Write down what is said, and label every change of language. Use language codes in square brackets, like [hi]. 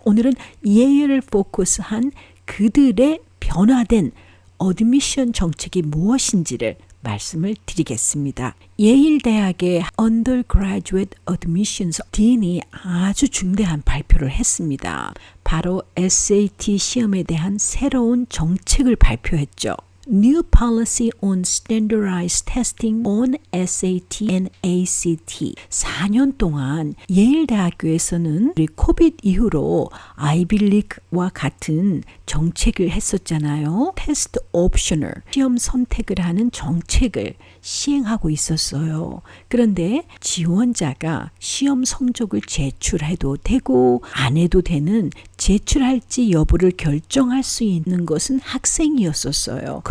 [ko] 오늘은 예일을 포커스한 그들의 변화된 어드미션 정책이 무엇인지를 말씀을 드리겠습니다. 예일대학의 Undergraduate Admissions 딘이 아주 중대한 발표를 했습니다. 바로 SAT 시험에 대한 새로운 정책을 발표했죠. [en] New Policy on Standardized Testing on SAT and ACT. [ko] 4년 동안 예일 대학교에서는 우리 코비드 이후로 아이빌리그와 같은 정책을 했었잖아요. 테스트 옵셔널, 시험 선택을 하는 정책을 시행하고 있었어요. 그런데 지원자가 시험 성적을 제출해도 되고 안 해도 되는 제출할지 여부를 결정할 수 있는 것은 학생이었었어요.